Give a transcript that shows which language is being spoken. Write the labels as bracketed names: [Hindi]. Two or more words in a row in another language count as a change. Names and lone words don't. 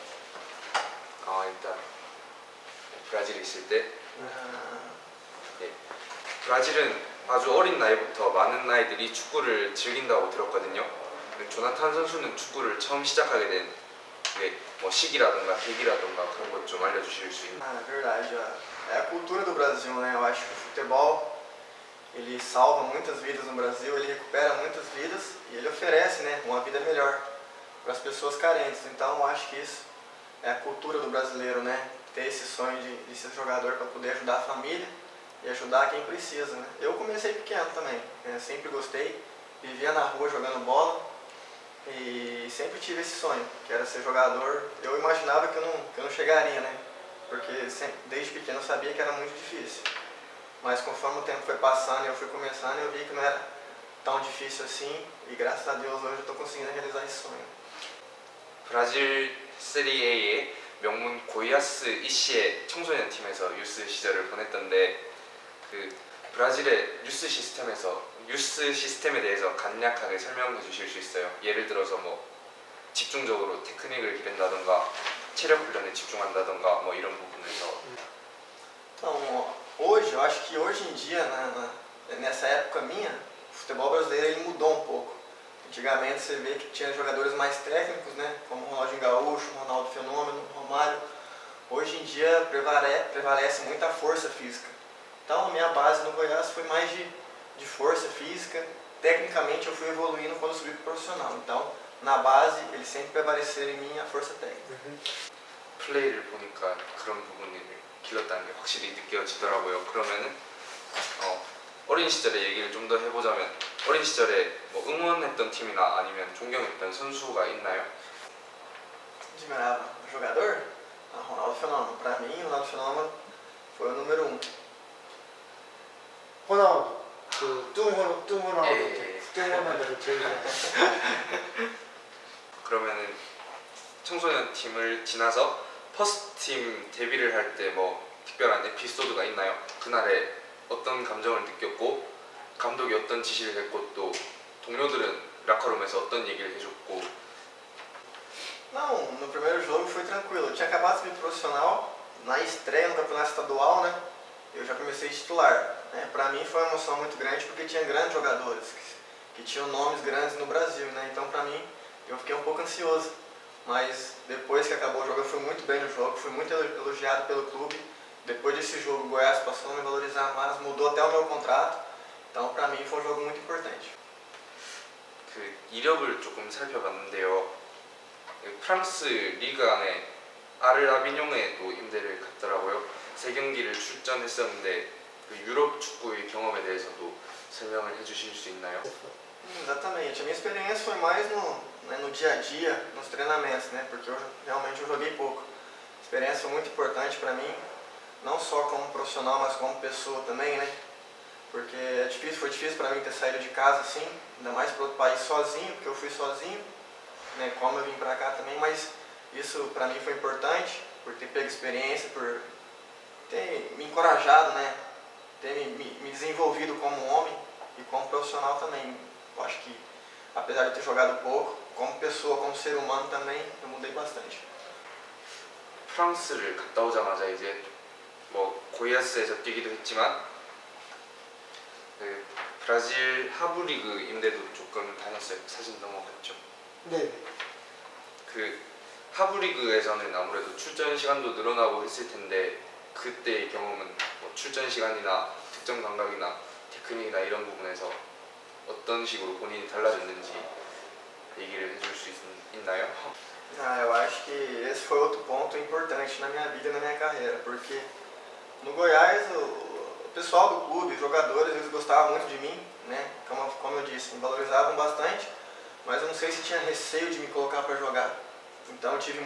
[Korean] 일단 브라질에 있을 때, 예, 브라질은 아주 어린 나이부터 많은 아이들이 축구를 즐긴다고 들었거든요. 조나탄 선수는 축구를 처음 시작하게 된 뭐 시기라든가 계기라든가 그런 것 좀 알려주실 수 있나요? [Portuguese] É verdade, é a cultura do Brasil, né? Eu acho que o futebol ele salva muitas vidas no Brasil, ele recupera muitas vidas e ele oferece, né, uma vida melhor para as pessoas carentes. Então eu acho que isso é a cultura do brasileiro, né? Ter esse sonho de ser jogador para poder ajudar a família e ajudar quem precisa, né? Eu comecei pequeno também, né? Sempre gostei, vivia na rua jogando bola e sempre tive esse sonho, que era ser jogador. Eu imaginava que eu não chegaria, né? Porque sempre, desde pequeno eu sabia que era muito difícil. Mas conforme o tempo foi passando e eu fui começando, eu vi que não era tão difícil assim e graças a Deus hoje eu estou conseguindo realizar esse sonho. [Korean] 브라질 세리에의 명문 고이아스 이시의 청소년 팀에서 유스 시절을 보냈던데, 그 브라질의 뉴스 시스템에 대해서 간략하게 설명해 주실 수 있어요? 예를 들어서 뭐 집중적으로 테크닉을 기른다던가 체력 훈련에 집중한다던가 뭐 이런 부분에서. [Portuguese] Então, hoje, eu acho que hoje em dia, nessa época minha, o futebol brasileiro ele mudou um pouco. Antigamente você vê que tinha jogadores mais técnicos, né, como Ronaldinho Gaúcho, Ronaldo Fenômeno, Romário. Hoje em dia prevalece muita força física. Então a minha base no Goiás foi mais de força física. Tecnicamente eu fui evoluindo quando subi para o profissional. Então na base ele sempre prevaleceu em mim a força técnica. [Korean] 플레이를 보니까 그런 부분을 길렀다는 게 확실히 느껴지더라고요. 그러면은 어린 시절의 얘기를 좀 더 해보자면, 어린 시절에 뭐 응원했던 팀이나 아니면 존경했던 선수가 있나요? [Portuguese] Admirava o jogador? Ronaldo Fenômeno. Para mim, Ronaldo Fenômeno foi o número 1. [Korean] 호나우두, 뚱호나우두, 예. 뚱호나우두 제일 그러면은 청소년 팀을 지나서 [English] first team [Korean] 데뷔를 할 때 뭐 특별한 에피소드가 있나요? 그날에 어떤 감정을 느꼈고, 감독이 어떤 지시를 했고, 또 동료들은 라커룸에서 어떤 얘기를 해줬고. [Portuguese] Não, no primeiro jogo foi tranquilo. Eu tinha acabado de vir profissional, na estreia no campeonato estadual, né? Eu já comecei titular. Para mim foi uma emoção muito grande porque tinha grandes jogadores que tinham nomes grandes no Brasil, né? Então para mim eu fiquei um pouco ansioso. Mas depois que acabou o jogo eu fui muito bem no jogo, fui muito elogiado pelo clube. Depois desse jogo o Goiás passou a me valorizar mais, mudou até o meu contrato. então para mim foi um jogo muito importante. [Korean] 그 이력을 조금 살펴봤는데요. 프랑스 리그 안에 아르아비뇽에도 임대를 갔더라고요. 3경기를 출전했었는데 그 유럽 축구의 경험에 대해서도 설명을 해주실 수 있나요? [Portuguese] Exatamente, a minha experiência foi mais no dia a dia, nos treinamentos, né? Porque realmente eu joguei pouco. A experiência foi muito importante para mim, não só como profissional, mas como pessoa também, né? Porque foi difícil para mim ter saído de casa assim, ainda mais para outro país sozinho, porque eu fui sozinho, né? Como eu vim para cá também, mas isso para mim foi importante, por ter pego experiência, por ter me encorajado, né? Ter me desenvolvido como homem e como profissional também. Eu acho que, apesar de ter jogado pouco, como pessoa, como ser humano também, eu mudei bastante. [Korean] 프랑스를 갔다 오자마자 이제 뭐 고이아스에서 뛰기도 했지만 그 브라질 하부 리그 임대도 조금 다녔어요. 사진 넘어갔죠. 네. 그 하부 리그에서는 아무래도 출전 시간도 늘어나고 했을 텐데 그때의 경험은 뭐 출전 시간이나 득점 감각이나 테크닉이나 이런 부분에서 어떤 식으로 본인이 달라졌는지 얘기를 해줄 수 있나요? [Portuguese] Eu acho que esse foi outro ponto importante na minha vida e na minha carreira, porque no Goiás o pessoal do clube, os jogadores, eles gostavam muito de mim, né? Como eu disse, me valorizavam bastante, mas eu não sei se tinha receio de me colocar para jogar.